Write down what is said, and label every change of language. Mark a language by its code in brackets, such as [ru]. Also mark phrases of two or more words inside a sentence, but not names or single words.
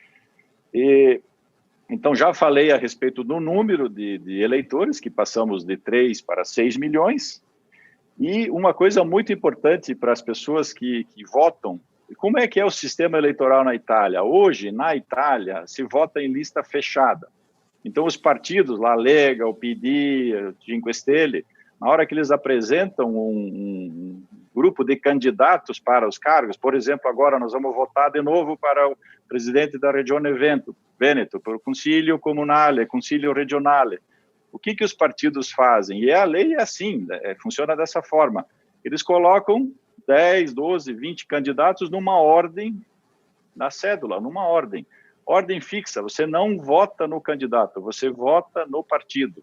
[pt] Então, já falei a respeito do número de eleitores, que passamos de 3 para 6 milhões, e uma coisa muito importante para as pessoas que votam como é que é o sistema eleitoral na Itália? Hoje, na Itália, se vota em lista fechada. Então, os partidos, lá, Lega, o PD, o Cinque Stelle, na hora que eles apresentam um grupo de candidatos para os cargos, por exemplo, agora nós vamos votar de novo para o presidente da Regione Veneto, para o Consiglio Comunale, Consiglio Regionale. O que os partidos fazem? E a lei é assim, funciona dessa forma. Eles colocam 10, 12, 20 candidatos numa ordem, na cédula, numa ordem. Ordem fixa, você não vota no candidato, você vota no partido.